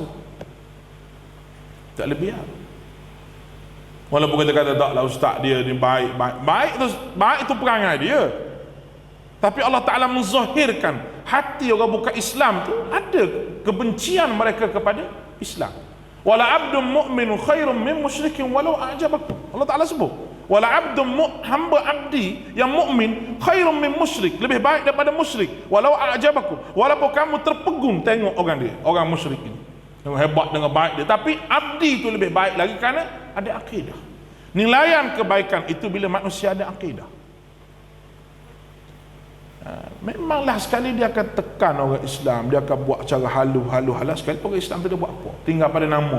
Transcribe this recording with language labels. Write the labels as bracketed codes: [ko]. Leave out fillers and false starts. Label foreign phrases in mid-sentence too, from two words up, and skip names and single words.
[ms] Tak boleh biar. Walaupun kita kata taklah ustaz dia ni baik itu perangai dia. Tapi Allah Ta'ala menzahirkan hati orang bukan Islam tu ada kebencian mereka kepada Islam. [ar] ولعبد مؤمن خير من مشرك ولو أعجبكم. [ms] Allah Ta'ala sebut [ar] ولعبد [ms] hamba abdi yang mukmin [ar] خير من مشرك, [ms] lebih baik daripada musyrik, [ar] ولو أعجبكم, [ms] walaupun kamu terpegun tengok orang dia, orang musyrik ini tengok hebat dengan baik dia, tapi abdi itu lebih baik lagi kerana ada akidah. Nilaian kebaikan itu bila manusia ada akidah. Memanglah sekali dia akan tekan orang Islam, dia akan buat cara halu sekali orang Islam tu dia buat apa, tinggal pada nama.